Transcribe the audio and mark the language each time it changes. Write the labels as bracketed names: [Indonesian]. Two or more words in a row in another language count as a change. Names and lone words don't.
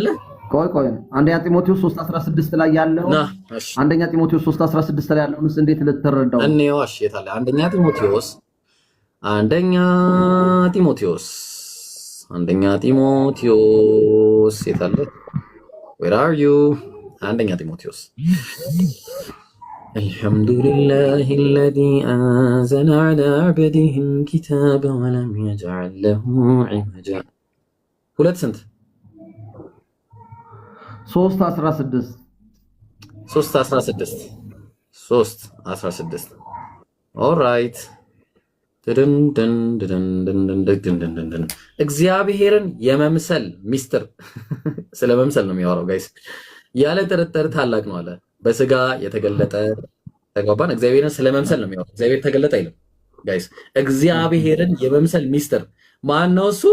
[Amharic] ቆይ አንደኛ ጢሞቴዎስ 3:16 ላይ ያለው አንደኛ ጢሞቴዎስ 3:16 ላይ ያለውንስ እንዴት ልትረዳው? እንየው። እሺ የታለ? አንደኛ ጢሞቴዎስ የታለ? [English] where are you? [Arabic] አንደኛ ጢሞቴዎስ الحمد لله الذي أنزل على عبده الكتاب ولم يجعل له عوجا. [Amharic] ሁለት ስንት? 3:16 3:16 ኦልራይት እግዚአብሔርን የመምሰል ሚስጥር ስለ መምሰል ነው የሚያወራው ጋይስ። ያለ ጥርጥር ታላቅ ነው አለ። በስጋ የተገለጠ ተግባባን። እግዚአብሔርን ስለ መምሰል ነው የሚያወራው። እግዚአብሔር ተገለጠ አይልም ጋይስ። እግዚአብሔርን የመምሰል ሚስጥር ማን ነው እሱ?